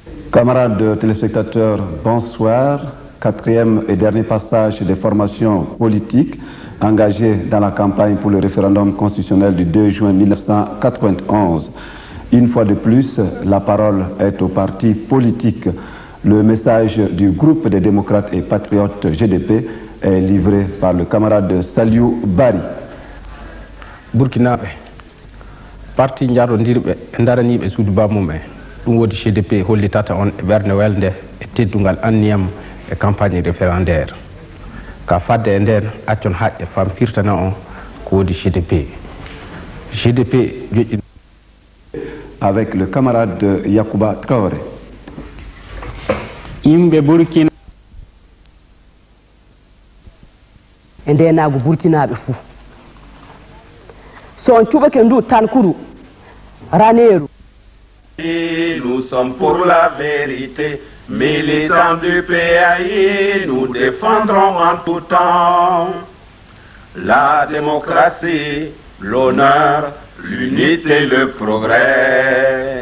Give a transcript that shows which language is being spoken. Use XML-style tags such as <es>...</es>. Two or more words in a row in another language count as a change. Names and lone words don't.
<fr>Camarades téléspectateurs, bonsoir. Quatrième et dernier passage des formations politiques engagées dans la campagne pour le référendum constitutionnel du 2 juin 1991. Une fois de plus, la parole est aux partis politiques. Le message du groupe des démocrates et patriotes GDP est livré par le camarade Saliou Bari.</fr> <ff>Burkinaɓe parti jarodirɓe e daraniɓe suudu bamum e ɗum wodi GDP hollitata on e ɓerde welde e teddugal anniyam e</ff> <fr>campagne référendaire</fr> <ff>ka fadde e nden accon haƴƴe fam firtana on ko wodi GDP joƴƴi</ff> <fr>avec le camarade Yacouba Traoré.</fr> <ff>Yimɓe Burkina e ndenago burkinaɓe fou so on cuɓake ndu tankuru raneru.</ff> <fr>Nous sommes pour la vérité, militants du PAI, nous défendrons en tout temps la démocratie, l'honneur, l'unité, le progrès.</fr>